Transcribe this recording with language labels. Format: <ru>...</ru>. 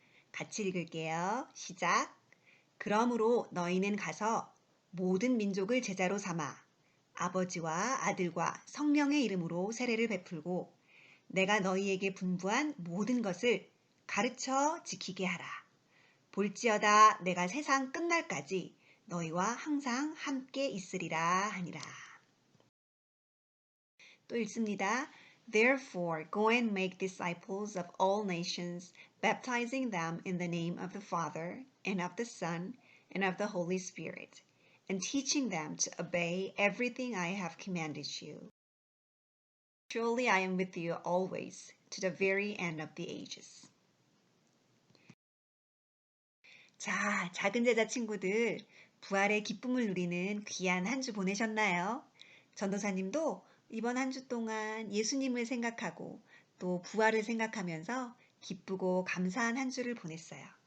<ko>같이 읽을게요. 시작. 그러므로 너희는 가서 모든 민족을 제자로 삼아 아버지와 아들과 성령의 이름으로 세례를 베풀고 내가 너희에게 분부한 모든 것을 가르쳐 지키게 하라. 볼지어다 내가 세상 끝날까지 너희와 항상 함께 있으리라 하니라. 또 읽습니다.</ko> <en>Therefore, go and make disciples of all nations, baptizing them in the name of the Father, and of the Son, and of the Holy Spirit, and teaching them to obey everything I have commanded you. Surely I am with you always, to the very end of the ages.</en> <ko>자, 작은 제자 친구들, 부활의 기쁨을 누리는 귀한 한 주 보내셨나요? 전도사님도 이번 한 주 동안 예수님을 생각하고 또 부활을 생각하면서 기쁘고 감사한 한 주를 보냈어요.</ko>